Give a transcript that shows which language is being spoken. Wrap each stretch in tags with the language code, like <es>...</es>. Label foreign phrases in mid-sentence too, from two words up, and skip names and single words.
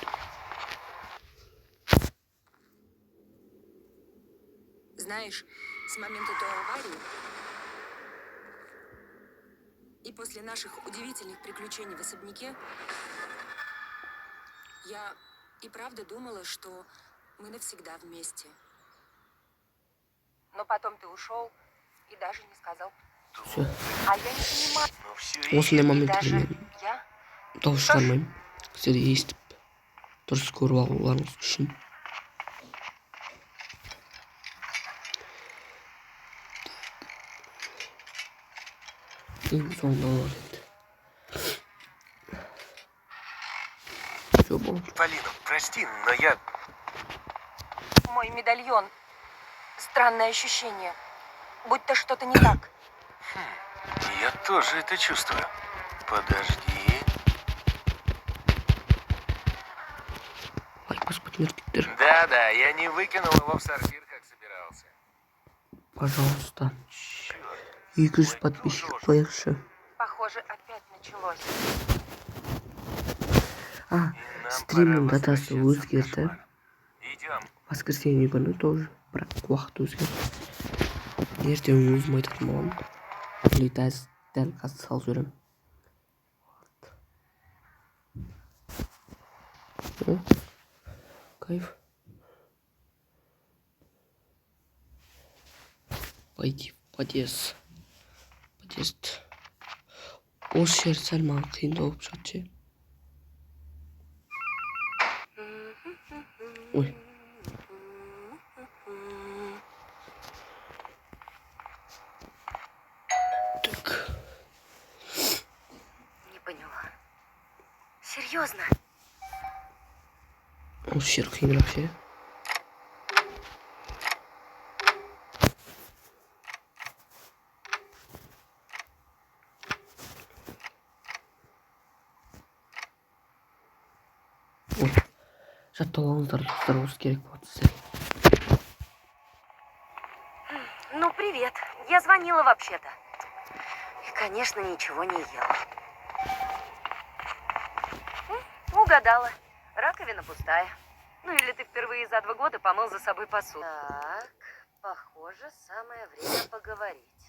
<ru>Знаешь, с момента той аварии и после наших удивительных приключений в особняке, я и правда думала, что мы навсегда вместе. но потом ты ушел и даже не сказал. Все. А я не понимаю. Ну все</ru> <kk>Осындай И моменттерде даже мен я? дауыс шығармаймын. Сіздер естіп дұрыс көріп алуларыңыз үшін. Ең соңында олар енді. Все болды.</kk> <ru>Полина, прости, но я... Мой медальон. Странное ощущение. Будто что-то не так. Я тоже это чувствую. Подожди.</ru> <kk>Ай, господи, еркектер.</kk> <ru>Да-да, я не выкинул его в сортир, как собирался. Пожалуйста. Черт.</ru> <kk>200 подписчик қояқшы.</kk> <ru>Похоже, опять началось. А, И нам</ru> <kk>стримнің</kk> <ru>пора</ru> <kk>датасы</kk> <ru>возвращаться в</ru> <kk>өзгерді.</kk> <ru>кошмар. Идем.</ru> <kk>Воскресенье күні тоже, бірақ уақыт өзгерді. Ертең өзім айтатын боламын. Или дәл қазір салып жіберемін.</kk> <ru>О, кайф. Пойди в подъезд. Подъезд.</ru> <kk>Осы жер сәл маған қиындау болып жатыр ше. Ой.</kk> <ru>Так. Не поняла. Серьезно?</ru> <kk>Осы жер қиынырақ ше. Ой. Жаттап алыңыздар достар, осы керек болады сіздерге.</kk> <ru>Ну, привет. Я звонила вообще-то. И, конечно, ничего не ела. Угадала. Раковина пустая. Ну, или ты впервые за 2 года помыл за собой посуду. Так, похоже, самое время поговорить.</ru>